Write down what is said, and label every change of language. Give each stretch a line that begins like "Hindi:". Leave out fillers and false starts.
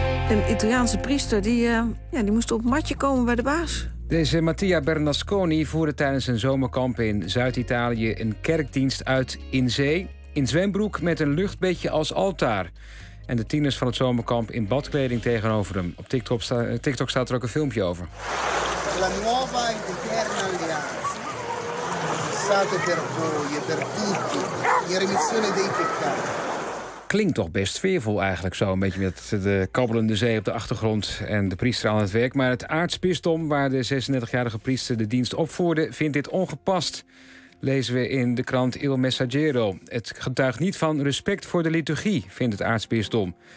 Dutch: Een Italiaanse priester die moest op het matje komen bij de baas. Deze Mattia Bernasconi voerde tijdens een zomerkamp in Zuid-Italië een kerkdienst uit in zee. In zwembroek met een luchtbedje als altaar. En de tieners van het zomerkamp in badkleding tegenover hem. Op TikTok staat er ook een filmpje over.
Italian: La nuova ed eterna alleanza. State per voi e per tutti. In remissione dei peccati.
Dutch: Klinkt toch best sfeervol eigenlijk zo. Een beetje met de kabbelende zee op de achtergrond en de priester aan het werk. Maar het aartsbisdom waar de 36-jarige priester de dienst opvoerde vindt dit ongepast. Lezen we in de krant Il Messaggero. Het getuigt niet van respect voor de liturgie, vindt het aartsbisdom.